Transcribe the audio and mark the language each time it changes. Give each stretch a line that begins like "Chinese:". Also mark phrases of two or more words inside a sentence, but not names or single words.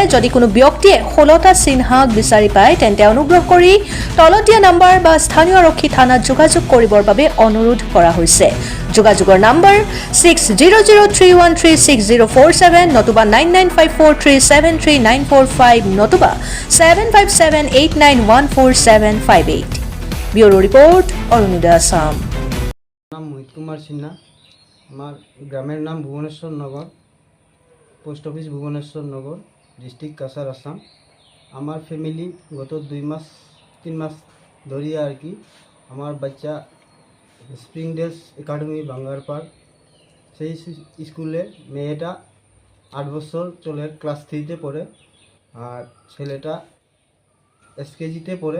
Assamese: যদি কোনো ব্যক্তিয়ে 16টা চিহ্নাক বিচাৰি পায় তেন্তে অনুগ্ৰহ কৰি তলত দিয়া নম্বৰ বা স্থানীয় আৰক্ষী থানাত যোগাযোগ কৰিবৰ বাবে অনুৰোধ কৰা হৈছে। যোগাযোগৰ নম্বৰ 6003136047 নতুবা 9954373945 নতুবা 7578914758।
English: Bureau report,
Assamese: অৰুণোদয় আসাম।
Bangla: নাম মোহিত কুমার সিনহা। আমার গ্রামের নাম ভুবনেশ্বর নগর,
English: post office
Bangla: ভুবনেশ্বর নগর, ডিস্ট্রিক্ট কাছার, আসাম। আমার ফ্যামিলি গত 2-3 মাস ধরে আর কি আমার বাচ্চা স্প্রিংডেলস একাডেমি ভাঙ্গারপাড় সেই স্কুলে মেয়েটা 8 বছর চলে, ক্লাস 3-তে পড়ে, আর ছেলেটা এসকেজিতে পড়ে।